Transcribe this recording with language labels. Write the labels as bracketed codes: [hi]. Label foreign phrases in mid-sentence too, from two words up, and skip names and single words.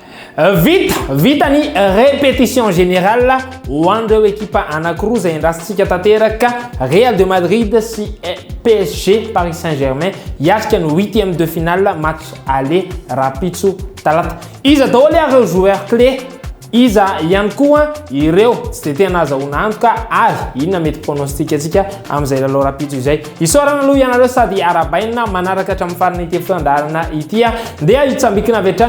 [mg] vitany [fr] répétition générale [mg] ho an'ireo ekipa anankiroa izay indrasitsika tanteraka Real de Madrid sy PSG Paris Saint-Germain hiatrika ny [fr] 8e de finale match aller [mg] rapitso talata. Iza daholo ireo [fr] joueur clé, [mg] iza ihany koa ireo tsy de tena azahoana antoka ary inona mety pronostic atsika amin'izay lalao rapitso izay. Isorana aloha ianareo sady arabaina manaraka hatramin'ny farany ity fiandarana ity dia hitsambikina avy hatrany